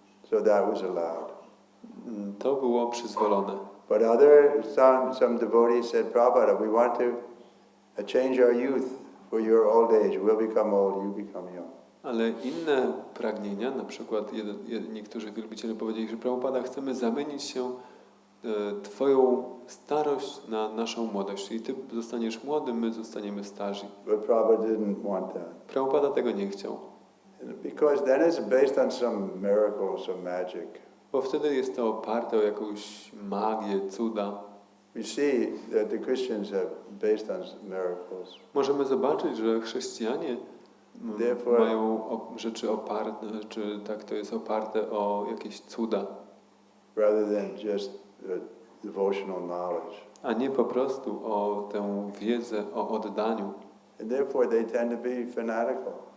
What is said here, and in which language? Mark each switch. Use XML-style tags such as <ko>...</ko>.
<en>So that was allowed.</en> <pl>To było przyzwolone.</pl> <en>But some devotees said, Prabhupada, we want to change our youth for your old age. We'll become old, you become young.</en> <pl>Ale inne pragnienia, na przykład niektórzy wielbiciele powiedzieli, że Prabhupada, chcemy zamienić się Twoją starość na naszą młodość. Czyli Ty zostaniesz młody, my zostaniemy starzy.</pl> <en>But Prabhupada didn't want that.</en> <pl>Prabhupada tego nie chciał.</pl> <en>Because then it's based on some miracle, some magic.</en> <pl>Bo wtedy jest to oparte o jakąś magię, cuda.</pl> <en>We see that the Christians have based on miracles.</en> <pl>Możemy zobaczyć, że chrześcijanie mają rzeczy oparte, czy tak to jest oparte o jakieś cuda.</pl> <en>Rather than just devotional knowledge.</en> <pl>A nie po prostu o tę wiedzę o oddaniu.</pl> <en>And therefore they tend to be fanatical.</en>